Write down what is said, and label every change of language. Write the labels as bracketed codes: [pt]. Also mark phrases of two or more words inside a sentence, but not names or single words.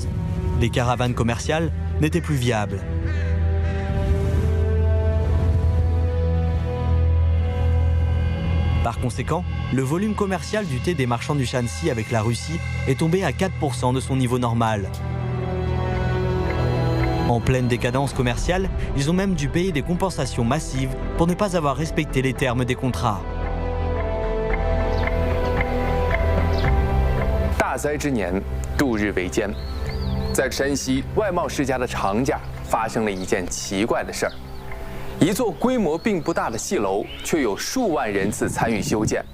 [fr] Les caravanes commerciales n'étaient plus viables. Par conséquent, le volume commercial du thé des marchands du Shanxi avec la Russie est tombé à 4% de son niveau normal. En pleine décadence commerciale, ils ont même dû payer des compensations massives pour ne pas avoir respecté les termes des contrats. [zh] 大灾之年，度日维艰，在山西外贸世家的长家发生了一件奇怪的事儿。一座规模并不大的戏楼，却有数万人次参与修建。